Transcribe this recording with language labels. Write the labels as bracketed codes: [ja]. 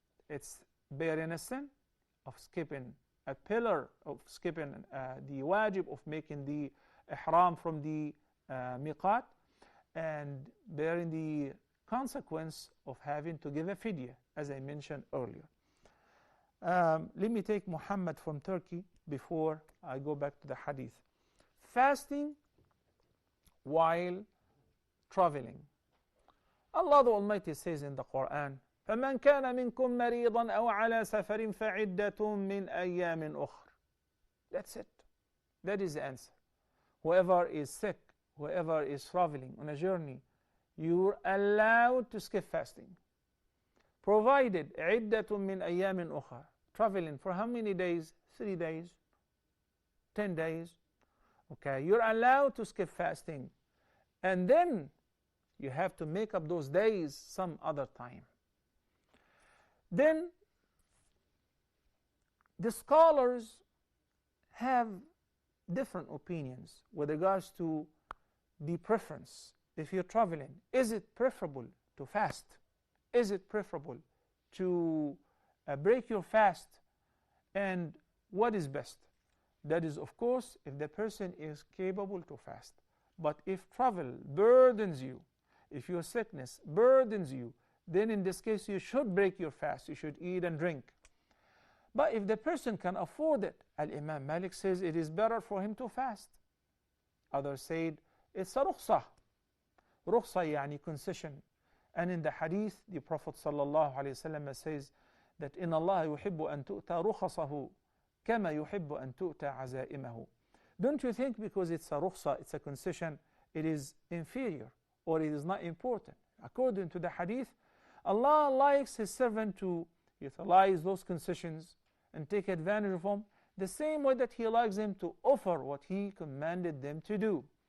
[en] It's bearing a sin of skipping a pillar, of skipping the wajib of making the ihram from the miqat, and bearing the consequence of having to give a fidya, as I mentioned earlier. Let me take Muhammad from Turkey before I go back to the hadith. Fasting while traveling. Allah the Almighty says in the Quran, [ar] فَمَنْ كَانَ مِنْكُمْ مَرِيضًا أَوْ عَلَى سَفَرٍ فَعِدَّةٌ مِّنْ أَيَّامٍ أُخْرٍ. [en] That's it. That is the answer. Whoever is sick, whoever is traveling on a journey, you're allowed to skip fasting. Provided [ar] عِدَّةٌ مِّنْ أَيَّامٍ أُخْرٍ. [en] Traveling for how many days? 3 days? 10 days? Okay, you're allowed to skip fasting. And then you have to make up those days some other time. Then the scholars have different opinions with regards to the preference. If you're traveling, is it preferable to fast? Is it preferable to break your fast? And what is best? That is, of course, if the person is capable to fast. But if travel burdens you, if your sickness burdens you, then in this case you should break your fast. You should eat and drink. But if the person can afford it, Al-Imam Malik says it is better for him to fast. Others said it's a rukhsah. Rukhsah yani concession. And in the hadith, the Prophet ﷺ says that [ar] إِنَّ اللَّهَ يُحِبُّ أَن تُؤْتَى رُخَصَهُ كَمَا يُحِبُّ أَن تُؤْتَى عَزَائِمَهُ. [en] Don't you think because it's a rukhsah, it's a concession, it is inferior or it is not important? According to the hadith, Allah likes His servant to utilize those concessions and take advantage of them the same way that He likes them to offer what He commanded them to do.